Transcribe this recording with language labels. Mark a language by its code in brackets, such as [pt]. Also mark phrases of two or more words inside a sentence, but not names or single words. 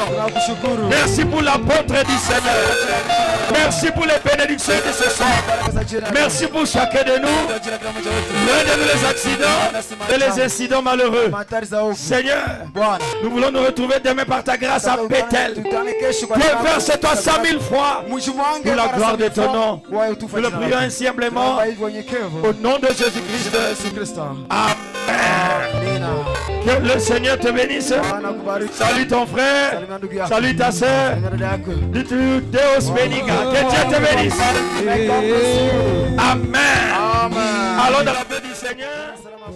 [sw] Tunakushukuru. [fr] Merci pour l'apôtre du Seigneur. Merci pour les bénédictions de ce soir. Merci pour chacun de nous. Rendez-nous les accidents et les incidents malheureux. Seigneur, [sw] Bwana, [fr] nous voulons nous retrouver demain par ta grâce à Bethel. [sw] tutane kesho kwa [fr] Dieu, [sw] sababu- [fr] verse-toi 100 000 fois pour la gloire de ton nom. Nous le prions ainsi humblement [sw] Tunaomba hivyo unyenyekevu. [fr] au nom de Jésus-Christ. [sw] Yesu Kristo. [fr] Amen. [sw] Amina. [fr] Que le Seigneur te bénisse. [sw] Bwana kubariki. [fr] Salut ton frère. [sw] Salimia ndugu yako. [fr] Salut ta soeur. [sw] Salimia dada yako. [fr] Dis-tu Deus Beniga. Que Dieu te bénisse. [en] May God bless you. [fr] Amen. Amen. Allons dans la paix du Seigneur.